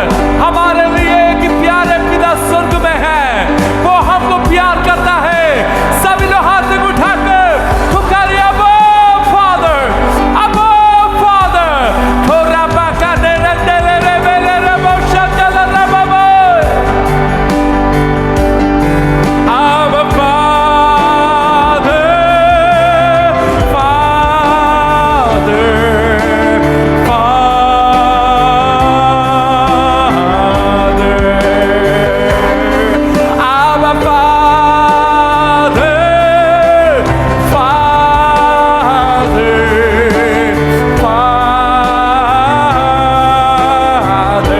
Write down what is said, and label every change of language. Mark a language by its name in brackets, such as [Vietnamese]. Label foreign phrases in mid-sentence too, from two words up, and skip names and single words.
[Hindi] हमारे लिए एक प्यारे पिता स्वर्ग में है, वो हमको प्यार करता है। सभी लोग हाथ उठाकर पुकारिए, [English] Abba Father, Abba Father. थोड़ा बाका दे रे दे रे रे रे रे रे बोशा दे रे रे बाबा। Abba Father, Father, Father. Abba Father, Father, Father.